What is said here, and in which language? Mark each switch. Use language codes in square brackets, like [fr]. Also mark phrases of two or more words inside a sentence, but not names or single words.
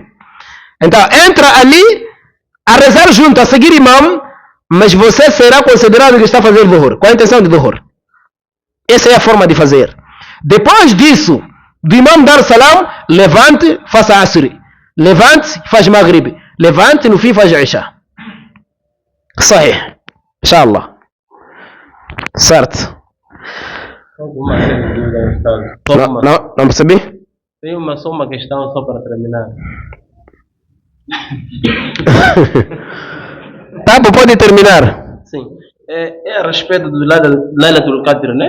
[pt] Então, entra ali a rezar junto, a seguir imam, mas você será considerado que está a fazer Dhuhr, com a intenção de Dhuhr. Essa é a forma de fazer. Depois disso, do imam dar salam, levante, faça Asr. Levante, faz Maghrib. Levante, no fim faz Isha. [ar] Sahih. Inshallah. [pt] Certo. Alguma dúvida, Ustaz? Não percebi? Tem só uma questão só para terminar. Tá, pode terminar. Sim. É a respeito do Laylatul Qadr, né?